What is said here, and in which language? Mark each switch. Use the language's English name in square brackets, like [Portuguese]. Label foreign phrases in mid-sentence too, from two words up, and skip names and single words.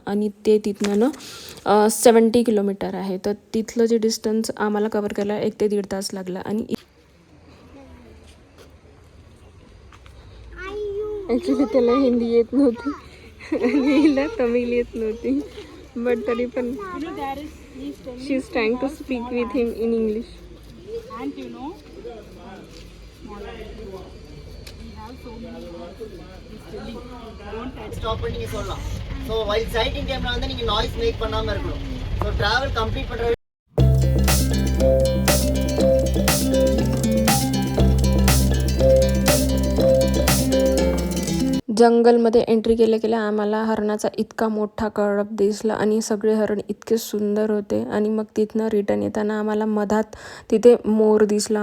[Marathi] आणि ते तिथनं ना 70 किलोमीटर आहे. तर तिथलं जे डिस्टन्स आम्हाला कवर करायला 1 ते 1.5 तास लागला. आणि ॲक्च्युली त्याला हिंदी येत नव्हती आणि हिला तमिळ येत नव्हती. [English] बट [Marathi] तरी पण [English] she is trying to speak with him in English. And you know, we have so many words. He's telling, don't touch. [Tamil] ஸ்டாப் பண்ணி சொல்லலாம். [English] so while sighting timeல [Tamil] வந்து நீங்க [English] noise make [Tamil] பண்ணாம இருக்கணும். [English] so travel complete [Tamil] பண்ற [Marathi] जंगलमध्ये एंट्री केल्या आम्हाला हरणाचा इतका मोठा कळप दिसला. आणि सगळे हरण इतके सुंदर होते. आणि मग तिथनं रिटर्न येताना आम्हाला मधात तिथे मोर दिसला.